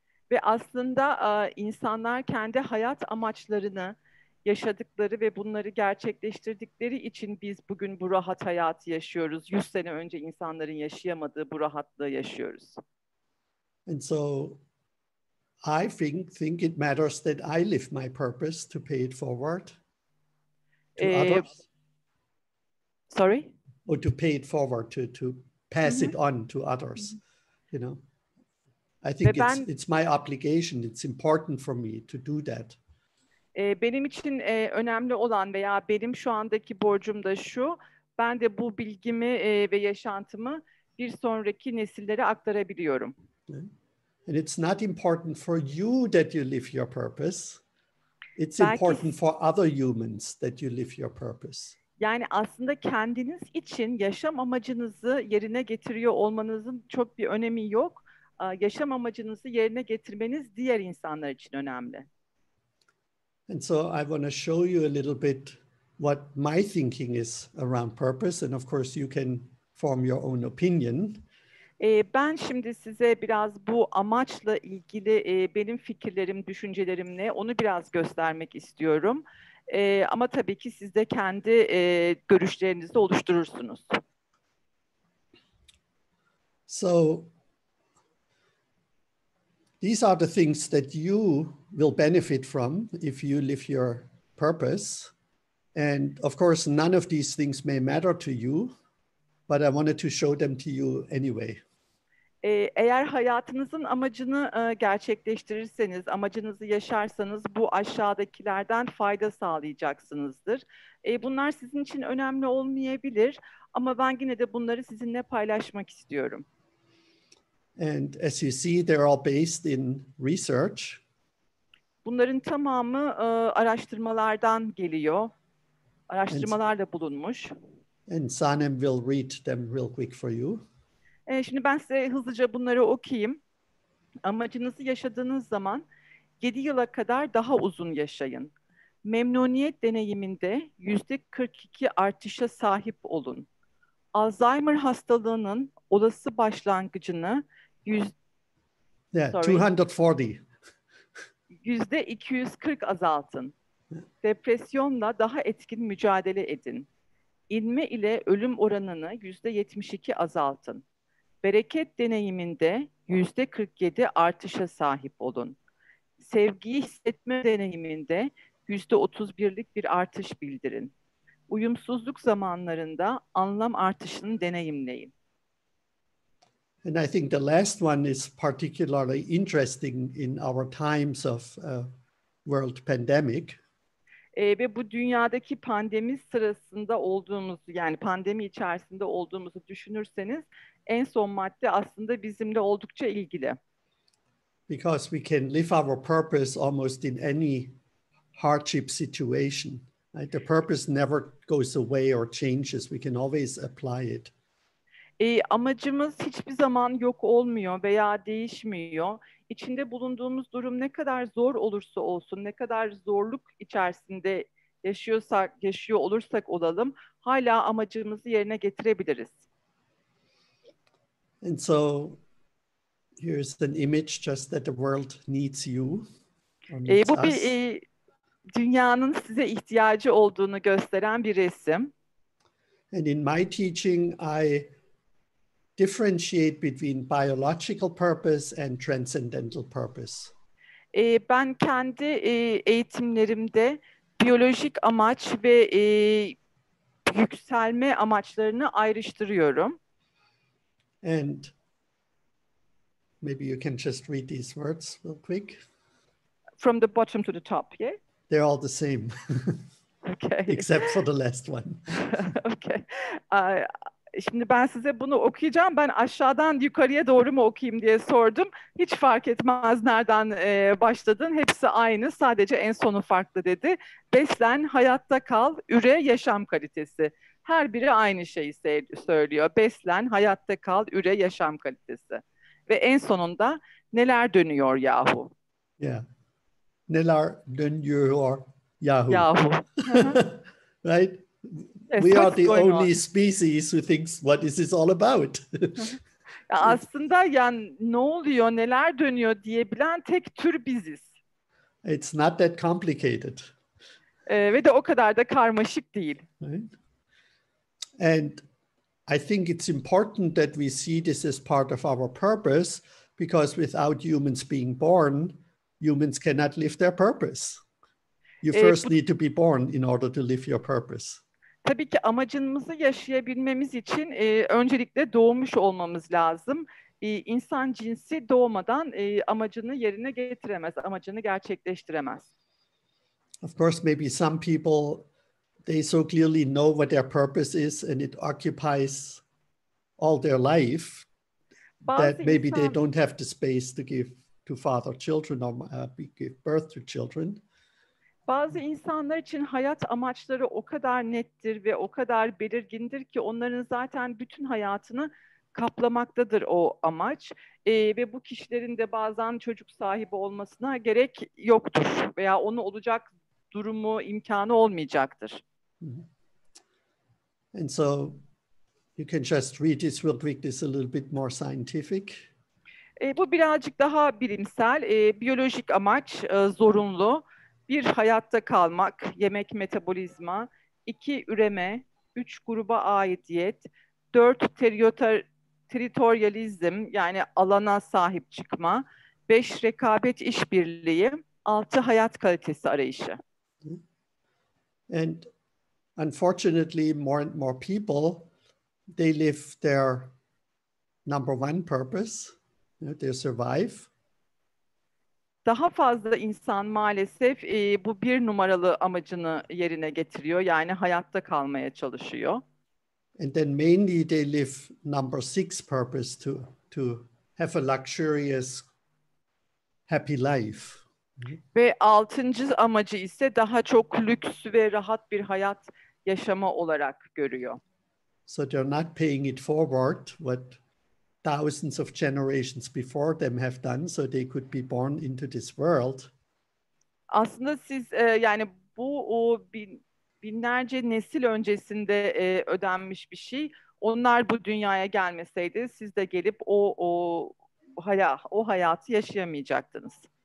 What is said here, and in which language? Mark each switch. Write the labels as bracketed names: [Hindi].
[Turkish] Ve aslında insanlar kendi hayat amaçlarını yaşadıkları ve bunları gerçekleştirdikleri için biz bugün bu rahat hayatı yaşıyoruz. 100 sene önce insanların yaşayamadığı bu rahatlığı yaşıyoruz. [English] And so I think it matters that I live my purpose to pay it forward to others. Sorry? Or to pay it forward, to pass it on to others, you know. I think it's my obligation. It's important for me to do that. [Turkish] Benim için önemli olan veya benim şu andaki borcum da şu, ben de bu bilgimi ve yaşantımı bir sonraki nesillere aktarabiliyorum. [English] And it's not important for you that you live your purpose. It's important for other humans that you live your purpose. [Turkish] Yani aslında kendiniz için yaşam amacınızı yerine getiriyor olmanızın çok bir önemi yok. Yaşam amacınızı yerine getirmeniz diğer insanlar için önemli. [English] And so I want to show you a little bit what my thinking is around purpose. And of course you can form your own opinion. [Turkish] Ben şimdi size biraz bu amaçla ilgili benim fikirlerim, düşüncelerim ne, onu biraz göstermek istiyorum. Ama tabii ki siz de kendi görüşlerinizi oluşturursunuz. [English] So these are the things that you will benefit from if you live your purpose. And of course, none of these things may matter to you, but I wanted to show them to you anyway. [Turkish] Eğer hayatınızın amacını gerçekleştirirseniz, amacınızı yaşarsanız bu aşağıdakilerden fayda sağlayacaksınızdır. Bunlar sizin için önemli olmayabilir ama ben yine de bunları sizinle paylaşmak istiyorum. [English] And as you see, they're all based in research. [Turkish] Bunların tamamı araştırmalardan geliyor. Araştırmalarla bulunmuş. [English] And Sanem will read them real quick for you. [Turkish] Şimdi ben size hızlıca bunları okuyayım. Amacınızı yaşadığınız zaman 7 yıla kadar daha uzun yaşayın. Memnuniyet deneyiminde %42 artışa sahip olun. Alzheimer hastalığının olası başlangıcını [English] Yeah, 240. [Turkish] %240 azaltın. Depresyonla daha etkin mücadele edin. İnme ile ölüm oranını %72 azaltın. Bereket deneyiminde %47 artışa sahip olun. Sevgiyi hissetme deneyiminde %31'lik bir artış bildirin. Uyumsuzluk zamanlarında anlam artışını deneyimleyin. [English] And I think the last one is particularly interesting in our times of world pandemic. [Turkish] Ve bu dünyadaki pandemi sırasında olduğumuz, yani pandemi içerisinde olduğumuzu düşünürseniz en son madde aslında bizimle oldukça ilgili. [English] Because we can live our purpose almost in any hardship situation. Right? The purpose never goes away or changes. We can always apply it. [Turkish] Amacımız hiçbir zaman yok olmuyor veya değişmiyor. İçinde bulunduğumuz durum ne kadar zor olursa olsun, ne kadar zorluk içerisinde yaşıyor olursak olalım, hala amacımızı yerine getirebiliriz. [English] And so here's an image just that the world needs you. Or needs [Turkish] Bu [English] us. [Turkish] bir dünyanın size ihtiyacı olduğunu gösteren bir resim. [English] And in my teaching, I differentiate between biological purpose and transcendental purpose. [Turkish] Ben kendi eğitimlerimde biyolojik amaç ve yükselme amaçlarını ayrıştırıyorum. [English] And maybe you can just read these words real quick. From the bottom to the top, yeah? They're all the same, Okay. except for the last one. Okay. [Turkish] Şimdi ben size bunu okuyacağım. Ben aşağıdan yukarıya doğru mu okuyayım diye sordum. Hiç fark etmez nereden başladın. Hepsi aynı. Sadece en sonu farklı dedi. Beslen, hayatta kal, üre, yaşam kalitesi. Her biri aynı şeyi söylüyor. Beslen, hayatta kal, üre, yaşam kalitesi. Ve en sonunda neler dönüyor yahu? Yeah. Neler dönüyor yahu. Yahu. [English] Right? Yes, We are what's the going only on? species who thinks, what is this all about? [Turkish] Aslında yani ne oluyor, neler dönüyor diyebilen tek tür biziz. [English] It's not that complicated. [Turkish] Ve de o kadar da karmaşık değil. [English] Right? And I think it's important that we see this as part of our purpose, because without humans being born, humans cannot live their purpose. You first need to be born in order to live your purpose. [Turkish] Tabii ki amacımızı yaşayabilmemiz için öncelikle doğmuş olmamız lazım. İnsan cinsi doğmadan amacını yerine getiremez, amacını gerçekleştiremez. [English] Of course, maybe some people, they so clearly know what their purpose is and it occupies all their life that maybe they don't have the space to give to father children or give birth to children. [Turkish] Bazı insanlar için hayat amaçları o kadar nettir ve o kadar belirgindir ki onların zaten bütün hayatını kaplamaktadır o amaç. Ve bu kişilerin de bazen çocuk sahibi olmasına gerek yoktur veya onu olacak durumu, imkanı olmayacaktır. [English] And so you can just read this real quick. This is a little bit more scientific. [Turkish] Bu birazcık daha bilimsel. Biyolojik amaç zorunlu. 1. Hayatta kalmak, yemek, metabolizma. 2. Üreme. 3. Gruba aidiyet. 4. Teritoryalizm, yani alana sahip çıkma. 5. Rekabet, işbirliği. 6. Hayat kalitesi arayışı. [English] And unfortunately, more and more people, they live their number one purpose. They survive. [Turkish] Daha fazla insan maalesef bu bir numaralı amacını yerine getiriyor. Yani hayatta kalmaya çalışıyor. [English] And then mainly they live number 6 purpose to have a luxurious, happy life. [Turkish] Ve altıncı amacı ise daha çok lüks ve rahat bir hayat yaşama olarak görüyor. [English] So they're not paying it forward what thousands of generations before them have done, so they could be born into this world. [Turkish] Aslında siz yani bu binlerce nesil öncesinde ödenmiş bir şey. Onlar bu dünyaya gelmeseydi siz de gelip o hayatı yaşayamayacaktınız.